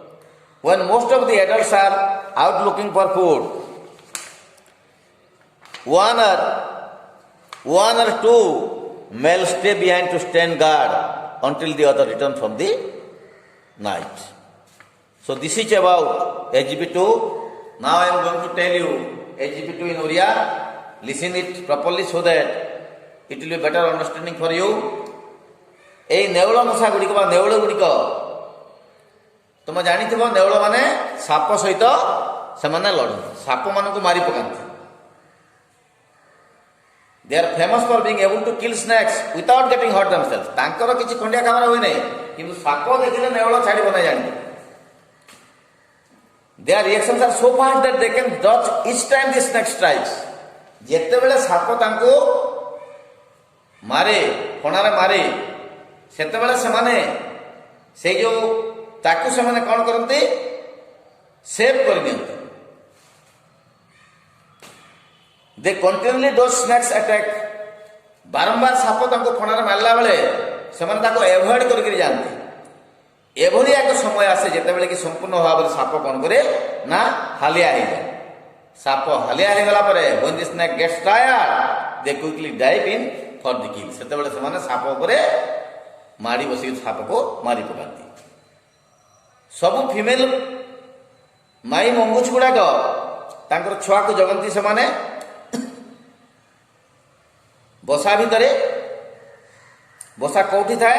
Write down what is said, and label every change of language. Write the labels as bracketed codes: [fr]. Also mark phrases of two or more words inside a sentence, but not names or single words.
[en] When most of the adults are out looking for food, one or two males stay behind to stand guard until the other return from the night. So this is about SGP 2. Now I am going to tell you SGP 2 in Oriya. Listen it properly so that it will be better understanding for you. [or] এই ନେଉଳ ମଶା ଗୁଡ଼ିକ ବା ନେଉଳ ଗୁଡ଼ିକ ତୁମେ ଜାଣିଥିବ, ନେଉଳ ମାନେ ସାପ ସହିତ ସେମାନେ ଲଢ଼ନ୍ତି, ସାପମାନଙ୍କୁ ମାରି ପକାନ୍ତି. [en] They are famous for being able to kill snakes without getting hurt themselves. [or] ତାଙ୍କର କିଛି ଖଣ୍ଡିଆ ଖାବରା ହୁଏ ନାହିଁ, କିନ୍ତୁ ସାପ ଦେଖିଲେ ନେଉଳ ଛାଡ଼ିବ ନାହିଁ ଜାଣିବ. [en] Their reactions are so fast that they can dodge each time the snake strikes. [or] ଯେତେବେଳେ ସାପ ତାଙ୍କୁ ମାରେ, ଫଣାରେ ମାରେ, ସେତେବେଳେ ସେମାନେ ସେଇ ଯେଉଁ ତାକୁ ସେମାନେ କ'ଣ କରନ୍ତି? ସେଭ୍ କରିନିଅନ୍ତି। [en] they continuously dodge snakes attack. [or] ବାରମ୍ବାର ସାପ ତାଙ୍କୁ ଫଣାରେ ମାରିଲା ବେଳେ ସେମାନେ ତାକୁ ଏଭଏଡ୍ କରିକିରି ଯାଆନ୍ତି। ଏଭଳି ଏକ ସମୟ ଆସେ ଯେତେବେଳେ କି ସମ୍ପୂର୍ଣ୍ଣ ଭାବରେ ସାପ କ'ଣ କରେ ନା ହାଲିଆ ହେଇଯାଏ। ସାପ ହାଲିଆ ହେଇଗଲା ପରେ [en] when the snake gets tired they quickly dive in for the kill। [or] ସେତେବେଳେ ସେମାନେ ସାପ ଉପରେ ମାଡ଼ି ବସିକି ସାପକୁ ମାରି ପକାନ୍ତି। ସବୁ ଫିମେଲ ମାଇ ମଙ୍ଗୁଛ ଗୁଡ଼ାକ ତାଙ୍କର ଛୁଆକୁ ଜଗନ୍ତି ସେମାନେ ବସା ଭିତରେ। ବସା କେଉଁଠି ଥାଏ?